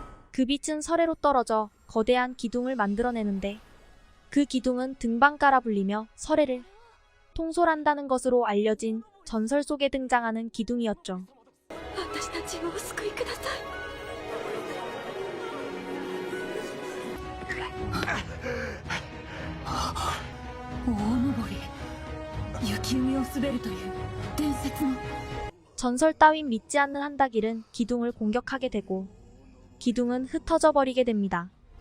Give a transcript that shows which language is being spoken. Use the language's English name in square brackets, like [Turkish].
[Korean] 그 빛은 설해로 떨어져 거대한 기둥을 만들어내는데 그 기둥은 등반가라 불리며 설해를 통솔한다는 것으로 알려진 전설 속에 등장하는 기둥이었죠. [Japanese] 私たちをお救いください。大登り雪海を滑るという伝説の。 [Korean] 전설 따윈 믿지 않는 한다길은 기둥을 공격하게 되고 기둥은 흩어져 버리게 됩니다.